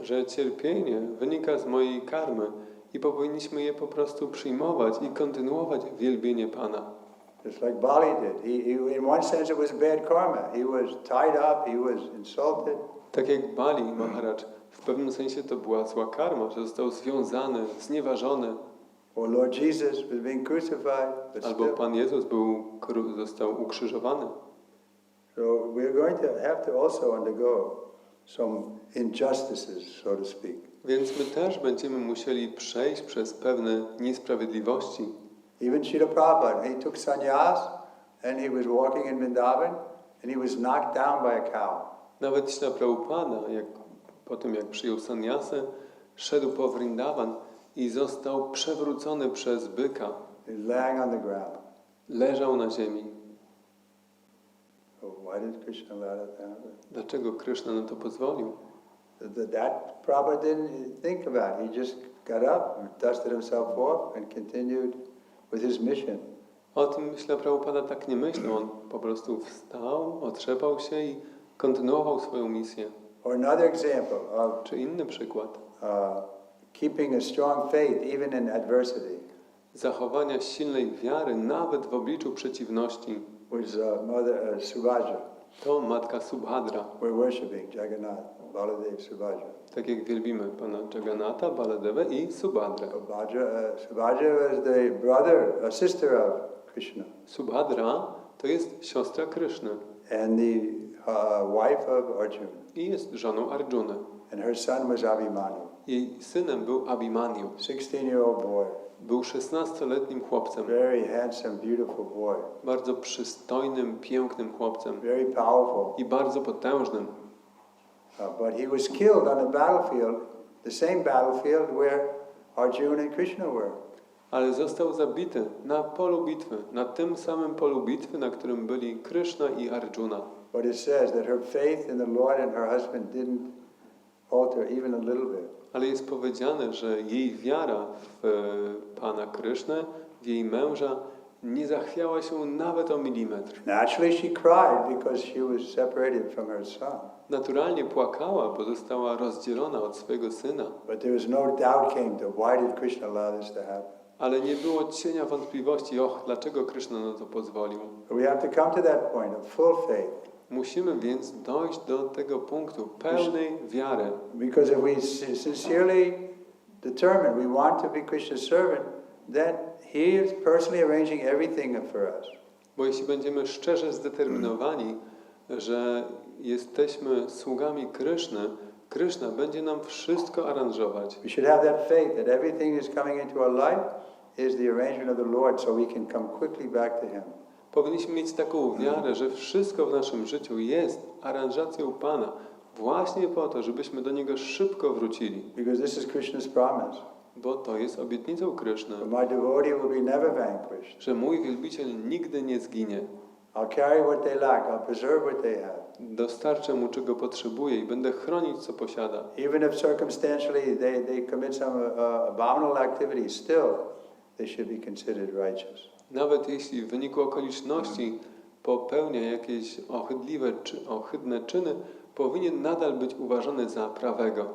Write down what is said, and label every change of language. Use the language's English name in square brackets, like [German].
[Polish] Że cierpienie wynika z mojej karmy i powinniśmy je po prostu przyjmować i kontynuować wielbienie Pana. [English] Just like Bali did. In one sense it was bad karma. He was tied up, he was insulted. [Polish] Tak jak Bali Maharaj, w pewnym sensie to była zła karma, że został związany, znieważony. [English] Or Lord Jesus was being crucified. [Polish] Albo Pan Jezus został ukrzyżowany. [English] So we're going to have to also undergo some injustices, so to speak. [Polish] Więc my też będziemy musieli przejść przez pewne niesprawiedliwości. [English] Even Srila Prabhupada, he took sannyas and he was walking in Vrindavan and he was knocked down by a cow. [Polish] Nawet Śla Prabhupada, po tym jak przyjął sannyasę, szedł po Vrindavan i został przewrócony przez byka. [English] He was laying on the ground. [Polish] Leżał na ziemi. [English] So why did Krishna allow that to happen? [Polish] Dlaczego Krishna na to pozwolił? [English] That Prabhupada didn't think about. He just got up, dusted himself off and continued with his mission. [Polish] O tym Śla Prabhupada tak nie myślał. On po prostu wstał, otrzepał się i kontynuował swoją misję. [English] Or another example of [Polish] Czy inny przykład [English] keeping a strong faith even in adversity [Polish] zachowania silnej wiary nawet w obliczu przeciwności. [English] was Mother Subhadra. [Polish] To matka Subhadra. [English] We're worshiping Jagannath, Baladev, Subhadra. [Polish] Tak jak wielbimy Pana Jagannatha, Baladevę i Subhadrę. [English] Subhadra was the sister of Krishna. [Polish] Subhadra to jest siostra Kryszny [English] And the wife of Arjuna. [Polish] i jest żoną Arjuny. [English] And her son was Abhimanyu. [Polish] Jej synem był Abhimanyu. [English] 16-year-old boy. [Polish] Był 16-letnim chłopcem. [English] Very handsome, beautiful boy. [Polish] Bardzo przystojnym, pięknym chłopcem. [English] Very powerful. [Polish] I bardzo potężnym. [English] But he was killed on the battlefield, the same battlefield where Arjuna and Krishna were. [Polish] Ale został zabity na polu bitwy, na tym samym polu bitwy, na którym byli Krishna i Arjuna. [English] But it says that her faith in the Lord and her husband didn't alter even a little bit. [Polish] Ale jest powiedziane, że jej wiara w Pana Krysznę, w jej męża nie zachwiała się nawet o milimetr. [English] Naturally she cried because she was separated from her son. [Polish] Naturalnie płakała, bo została rozdzielona od swojego syna. [English] But there was no doubt came to why did Krishna allow this to happen. [Polish] Ale nie było cienia wątpliwości, dlaczego Krishna na to pozwolił. [English] We have to come to that point of full faith. [Polish] Musimy więc dojść do tego punktu pełnej wiary. [English] Because if we sincerely determine we want to be Krishna's servant, then He is personally arranging everything for us. [Polish] Bo jeśli będziemy szczerze zdeterminowani, że jesteśmy sługami Kryszny, Kryszna będzie nam wszystko aranżować. [English] We should have that faith that everything is coming into our life is the arrangement of the Lord, so we can come quickly back to Him. [Polish] Powinniśmy mieć taką wiarę, że wszystko w naszym życiu jest aranżacją Pana, właśnie po to, żebyśmy do Niego szybko wrócili. [English] Because this is Krishna's promise. [Polish] Bo to jest obietnicą Kryszny, [English] My devotee will be never vanquished. [Polish] że mój wielbiciel nigdy nie zginie. [English] I'll carry what they lack, I'll preserve what they have. [Polish] Dostarczę mu, czego potrzebuje i będę chronić, co posiada. [English] Even if circumstantially they commit some abominable activities, still they should be considered righteous. [Polish] Nawet jeśli w wyniku okoliczności popełnia jakieś ohydne czyny, powinien nadal być uważany za prawego.